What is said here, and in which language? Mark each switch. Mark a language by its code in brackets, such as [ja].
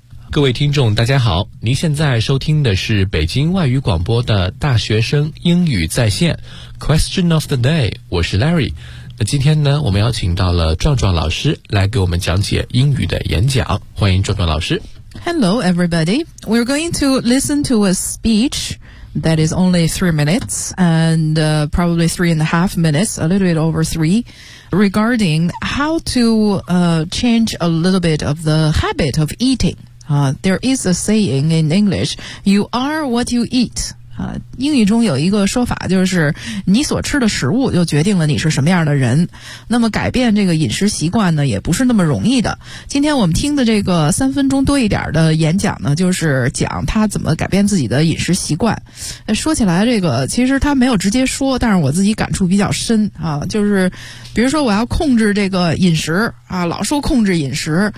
[zh] 各位听众大家好，您现在收听的是北京外语广播的大学生英语在线 Question of the day， 我是 Larry。那今天呢，我们邀请到了壮壮老师来给我们讲解英语的演讲，欢迎壮壮老师。 [en] Hello everybody, we're going to listen to a speech that is only 3 minutes and、probably 3.5 minutes, a little bit over 3, regarding how to、change a little bit of the habit of eatingthere is a saying in English, you are what you eat. [zh] 英语中有一个说法，就是你所吃的食物就决定了你是什么样的人。那么改变这个饮食习惯呢，也不是那么容易的。今天我们听的这个三分钟多一点的演讲呢，就是讲他怎么改变自己的饮食习惯。说起来这个，其实他没有直接说，但是我自己感触比较深啊，就是比如说我要控制这个饮食啊，老说控制饮食、